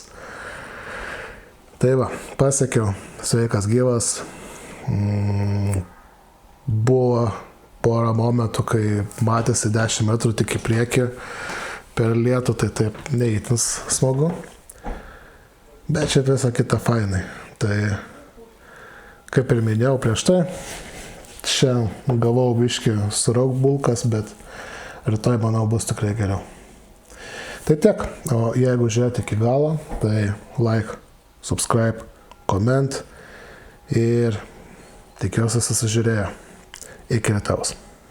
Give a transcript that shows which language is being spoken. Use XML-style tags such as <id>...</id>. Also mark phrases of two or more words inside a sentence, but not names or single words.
<lt>Tai va, pasiekiau, sveikas gyvas, buvo porą momentų, kai matėsi 10 metrų tik į priekį, per lietų, tai taip neįtins smagu, bet čia visą kitą fainai. Tai, kaip ir minėjau prieš tai, šiandien gavau biškį surauk bulkas, bet rytoj, manau, bus tikrai geriau. Tai tiek, o jeigu žiūrėti iki galo, tai</lt> <en>like, subscribe, comment</en> <lt>ir tikiuosi susižiūrėjo. Iki rytojaus.</lt>